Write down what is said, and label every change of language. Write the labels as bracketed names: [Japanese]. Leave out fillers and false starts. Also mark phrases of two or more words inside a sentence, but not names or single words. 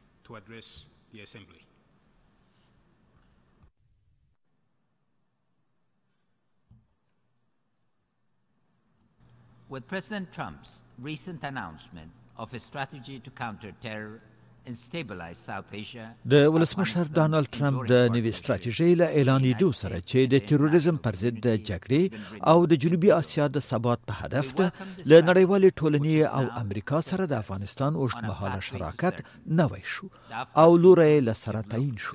[English] to address the Assembly. With President Trump's recent announcement of a strategy to counter terror and stabilize South Asia, [Pashto] د ولسمشر ډانلډ ټرمپ د نوې ستراتیژۍ له اعلانېدو سره چې د تروریزم پر ضد د جګړې او د جنوبي اسیا د ثبات په هدف ده له نړیوالې ټولنې او امریکا سره د افغانستان اوږدمهاله شراکت نوی شو او لوری له سره تعیین شو.